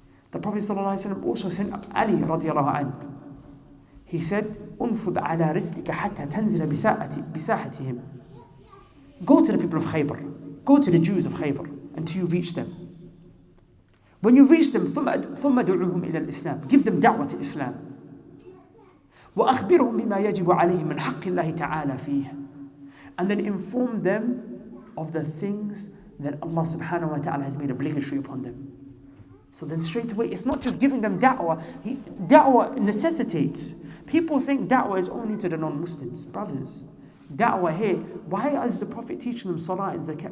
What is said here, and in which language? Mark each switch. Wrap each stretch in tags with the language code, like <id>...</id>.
<en>The Prophet ﷺ also sent Ali radiallahu anhu. He said,</en> <ar>"Unfud ala rizqika hatta tanzila bisahatihim."</ar> <en>Go to the people of Khaybar, go to the Jews of Khaybar until you reach them. When you reach them,</en> <ar>ثم دعوهم إلى الإسلام.</ar> <en>Give them da'wah to Islam.</en> <ar>وأخبرهم بما يجب عليهم من حق الله تعالى فيه.</ar> <en>And then inform them of the things that Allah subhanahu wa ta'ala has made obligatory upon them. So then straight away, it's not just giving them da'wah. Da'wah necessitates. People think da'wah is only to the non-Muslims. Brothers, da'wah here, why is the Prophet teaching them salah and zakat?</en>